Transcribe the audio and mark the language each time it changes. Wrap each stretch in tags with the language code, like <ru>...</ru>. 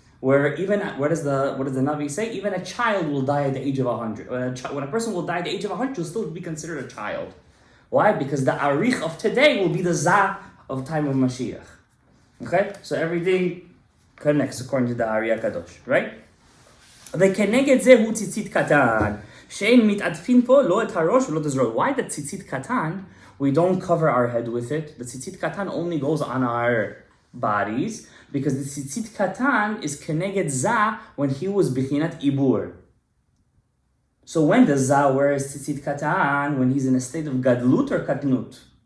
<en>Where even, what does the Navi say? Even a child will die at the age of 100. When a person will die at the age of 100, he'll still be considered a child. Why? Because the Arich of today will be the Za of time of Mashiach. Okay? So everything connects according to the Ari HaKadosh, right?</en> <he>וכנגד זה הוא ציצית קטן, שאין מתעדפין פה לא את הראש ולא את הזרועות.</he> <en>Why the ציצית קטן? We don't cover our head with it. The ציצית קטן only goes on our bodies because the tzitzit katan is keneged za when he was bechinat ibur. So when does za wears tzitzit katan? When he's in a state of gadlut or katnut?</en>